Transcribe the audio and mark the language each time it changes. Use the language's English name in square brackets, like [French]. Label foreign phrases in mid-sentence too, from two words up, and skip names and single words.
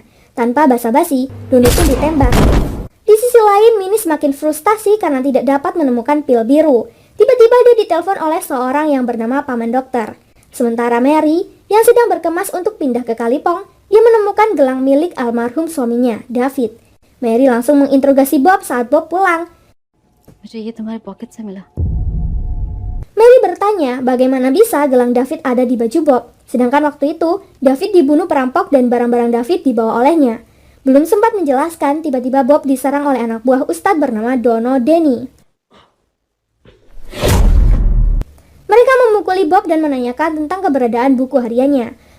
[Indonesian] Tanpa basa-basi, Donu pun ditembak. Di sisi lain, Mini semakin frustasi karena tidak dapat menemukan pil biru. Tiba-tiba dia ditelepon oleh seorang yang bernama Paman Dokter. Sementara Mary, yang sedang berkemas untuk pindah ke Kalipong, dia menemukan gelang milik almarhum suaminya, David. Mary langsung menginterogasi Bob saat Bob pulang. [Hindi] मुझे ये तुम्हारे पॉकेट से मिला। [Indonesian] Mary bertanya bagaimana bisa gelang David ada di baju Bob. Sedangkan waktu itu, David dibunuh perampok dan barang-barang David dibawa olehnya. Belum sempat menjelaskan, tiba-tiba Bob diserang oleh anak buah Ustadz bernama Dono Denny. Mereka memukuli Bob dan menanyakan tentang keberadaan buku hariannya.